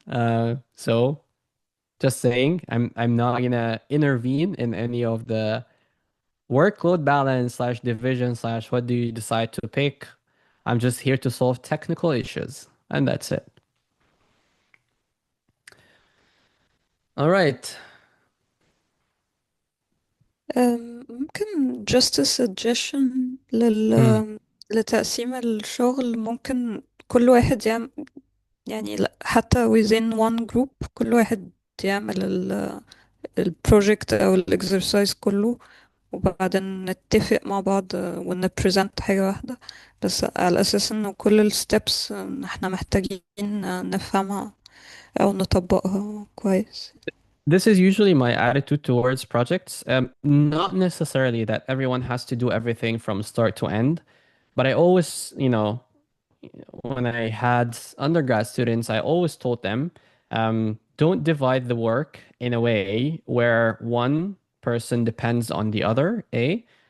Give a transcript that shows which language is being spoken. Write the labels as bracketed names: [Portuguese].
[English] So just saying, I'm not gonna intervene in any of the workload balance slash division slash what do you decide to pick. I'm just here to solve technical issues, and that's it. All right. ممكن just a suggestion Hmm. [Arabic] لتقسيم الشغل. ممكن كل واحد يعمل، يعني حتى [English] within one group [Arabic] كل واحد يعمل البروجكت أو الإكسرسايز كله، وبعدين نتفق مع بعض ونبريزنت حاجة واحدة، بس على أساس إنه كل الستبس احنا محتاجين نفهمها أو نطبقها كويس. [English] This is usually my attitude towards projects. Not necessarily that everyone has to do everything from start to end, but I always, when I had undergrad students, I always told them, don't divide the work in a way where one person depends on the other, A.